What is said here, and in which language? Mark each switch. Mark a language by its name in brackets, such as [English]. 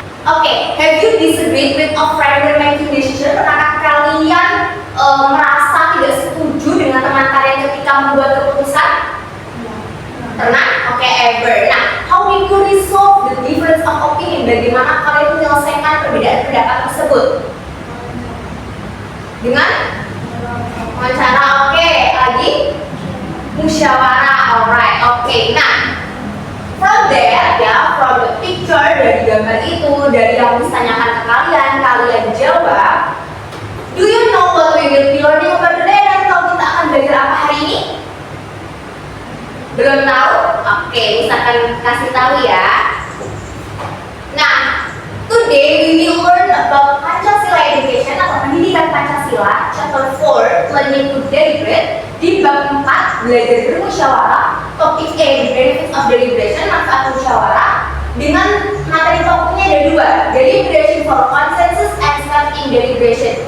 [English] Oke, have you disagreed with a friend when making decision? [Indonesian] Pernahkah kalian merasa tidak setuju dengan teman kalian ketika membuat keputusan? Pernah? Oke, ever. [English] Nah, how did you resolve the difference of opinion? [Indonesian] Bagaimana kalian menyelesaikan perbedaan pendapat tersebut? Dengan cara, oke, lagi musyawarah, alright, oke. Nah, [English] from there [Indonesian] ya, [English] from the picture, [Indonesian] dari gambar itu, dari yang ditanyakan ke kalian, kalian jawab. [English] Do you know what we will be learning about today? [Indonesian] Dan kalau kita akan belajar apa hari ini? Belum tahu? Oke, misalkan kasih tahu ya. [English] Nah, today we will learn about Pancasila Education [Indonesian] atau pendidikan Pancasila, [English] chapter 4, learning to deliberate, [Indonesian] di bab 4, belajar bermusyawarah, [English] topik A, the benefits of deliberation, [Indonesian] manfaat musyawarah, dengan materi pokoknya ada dua, [English] deliberation for consensus and step in deliberation.